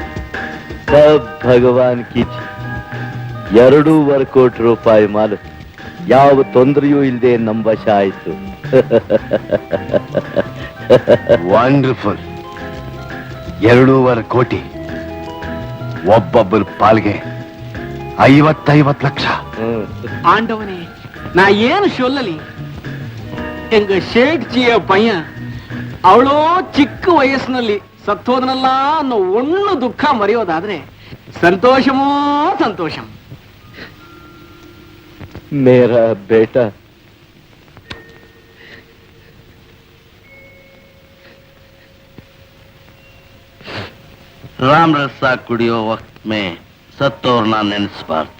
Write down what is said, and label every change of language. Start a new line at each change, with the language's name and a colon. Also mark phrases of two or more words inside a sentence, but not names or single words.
Hindi: सब भगवान की
Kannada: 2.25 ಕೋಟಿ ರೂಪಾಯಿ ಮಾಲು ಯಾವ ತೊಂದರೆಯೂ ಇಲ್ಲದೆ ನಮ್ಮ ವಶ ಆಯ್ತು. ವಂಡರ್ಫುಲ್. 2.5 ಕೋಟಿ, ಒಬ್ಬೊಬ್ಬರ ಪಾಲ್ಗೆ 50 ಲಕ್ಷ.
Tamil: ஆண்டவனே, நான் ஏன் சொல்லலி?
Kannada: எங்க ಶೇಠ್ಜಿಯ ಪಯ್ಯ ಅವಳೋ ಚಿಕ್ಕ ವಯಸ್ಸಿನಲ್ಲಿ ಸತ್ತೋದನಲ್ಲ ಅನ್ನೋ ಒಣ್ಣು ದುಃಖ ಮರೆಯೋದಾದ್ರೆ ಸಂತೋಷಮೋ ಸಂತೋಷಂ.
Hindi: मेरा बेटा
Kannada: ರಾಮ್ ರಸ ಕುಡಿಯೋ
Hindi: वक़्त में
Kannada: ಸತ್ತೋರ್ನ ನೆನೆಸ್ಬಾರ್ದು.